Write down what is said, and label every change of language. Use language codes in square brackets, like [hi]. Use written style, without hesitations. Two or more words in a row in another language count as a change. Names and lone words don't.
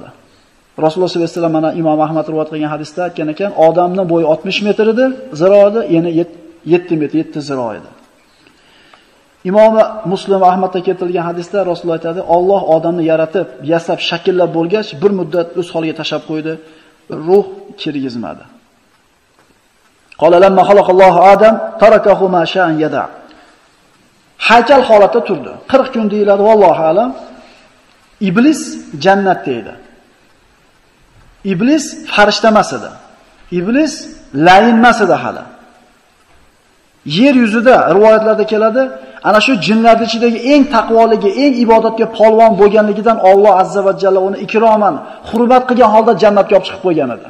[uz] Rasululloh sollallohu alayhi vasallam mana Imom Ahmad rivoyat qilgan hadisda aytgan ekan, odamning bo'yi 60 metr edi, ziroati yana 7 metr, 7 ziro edi. Imom Muslim va Ahmadda keltirilgan hadisda Rasululloh aytadi, Alloh odamni yaratib, yasab, shakllab bo'lgach, bir muddat o'z holiga tashab qo'ydi, ruh kirgizmadi. [ar] قال لما خلق الله آدم تركه ما شاء أن يدع. [uz] Haykal holatda turdi. 40 kun deyiladi, [ar] والله أعلم. [uz] Iblis jannatda edi. Iblis farishta emas edi. Iblis layin emas edi hali. Yer yuzida rivoyatlarda keladi, ana shu jinlar ichidagi eng taqvoligi, eng ibodatga polvon bo'lganligidan Alloh azza va jalla uni ikroman, hurmat qilgan holda jannatga olib chiqib qo'ygan edi.